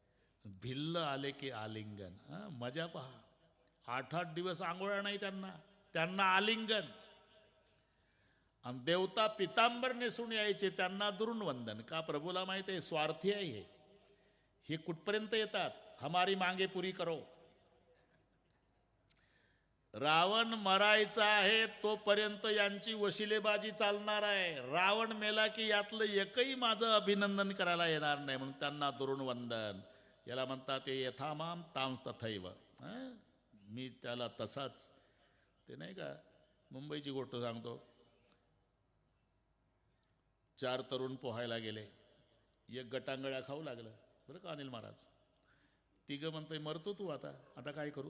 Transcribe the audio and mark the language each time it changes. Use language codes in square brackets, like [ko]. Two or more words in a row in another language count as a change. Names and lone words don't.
[mr] भिल्ल आले की आलिंगन. मजा पहा. 8 दिवस आंघोळा नाही त्यांना आलिंगन. आणि देवता पितांबर नेसून यायचे, त्यांना दुरून वंदन. का? प्रभूला माहिती आहे स्वार्थी आहे हे कुठपर्यंत येतात, [hi] हमारी मांगे पुरी करो. [mr] रावण मरायचा आहे तोपर्यंत यांची वशिलेबाजी चालणार आहे. रावण मेला की यातलं एकही माझं अभिनंदन करायला येणार नाही, म्हणून त्यांना दुरून वंदन. याला म्हणतात ते [sa] यथामाम तांस तथैव. [mr] मी त्याला तसाच. ते नाही का मुंबईची गोष्ट सांगतो. 4 तरुण पोहायला गेले, एक गटांगळ्या खाऊ लागलं बरं का अनिल महाराज. तिघं म्हणतंय मरतो तू आता काय करू?